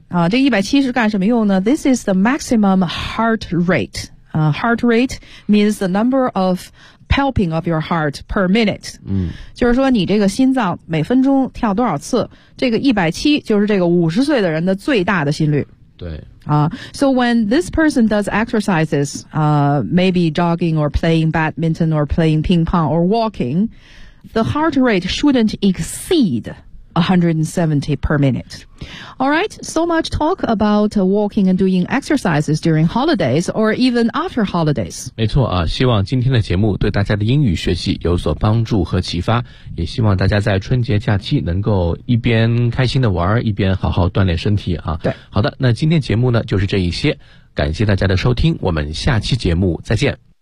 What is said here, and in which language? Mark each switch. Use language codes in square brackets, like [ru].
[en] 啊， [zh] 这170是干什么用呢 [en] ？This is the maximum heart rate. Heart rate means the number of palping of your heart per minute. 嗯， [zh] 就是说你这个心脏每分钟跳多少次？这个170就是这个50岁的人的最大的心率。对 [en] 啊、so when this person does exercises, maybe jogging or playing badminton or playing ping pong or walking, the heart rate shouldn't exceed 170 per minute. All right, so much talk about walking and doing exercises during holidays or even after holidays. [zh] 没错啊，希望今天的节目对大家的英语学习有所帮助和启发，也希望大家在春节假期能够一边开心的玩，一边好好锻炼身体啊。对，好的，那今天节目呢就是这一些，感谢大家的收听，我们下期节目再见。